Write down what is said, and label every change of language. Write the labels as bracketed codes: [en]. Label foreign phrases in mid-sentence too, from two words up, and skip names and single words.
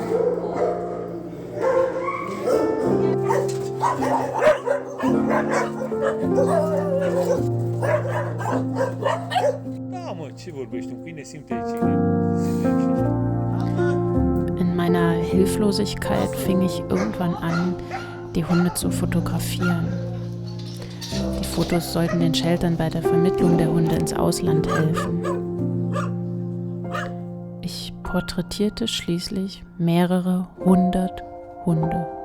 [ro] Da, mă, ce vorbești? Un câine simte aici. [de] In meiner Hilflosigkeit fing ich irgendwann an, die Hunde zu fotografieren. Die Fotos sollten den Sheltern bei der Vermittlung der Hunde ins Ausland helfen. Ich porträtierte schließlich mehrere 100 Hunde.